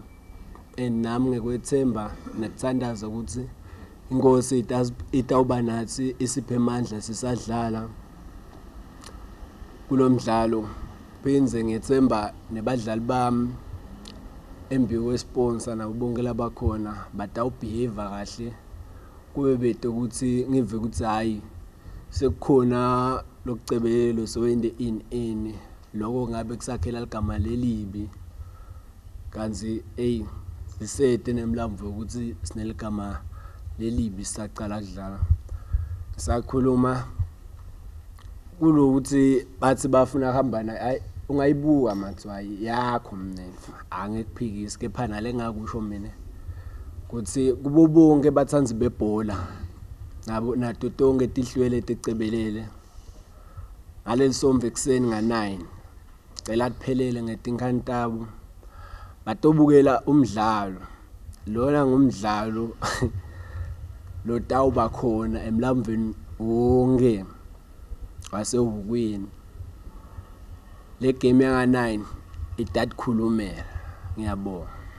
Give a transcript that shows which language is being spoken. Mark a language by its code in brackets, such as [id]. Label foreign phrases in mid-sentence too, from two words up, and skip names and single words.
[ss] And nami ngekwethemba nekuthandaza ukuthi inkosi itawuba nathi isiphe amandla sisadlala kulomdlalo. Phinze ngethemba nebadlali bami embi kwesponsor nabo bonke labakhona batawubehave kahle kube bethu ukuthi ngive ukuthi hayi sekukhona lokucebelelo [en] so in the in [ss] lokho ngabe kusakhela ligama lelibi kanzi sisete nemlamvu ukuthi sineligama lelibi sisaqala kudlala. Sakhuluma kulokuthi bathi bafuna hamba hayi ungayibuka Matswayi yakho mnetfu angekuphikisi kepha nale ngakusho mina kuthi kubo bonke bathanzi bebhola nabo nato tonke tihlwele ticebelele ngalesomva ekseni nga9 cela kuphelele ngetinkantabo batobukela umdlalo lona ngumdlalo lo tawuba khona emlamveni wonke wasehukweni. Le game yanga9 idad khulumela ngiyabonga.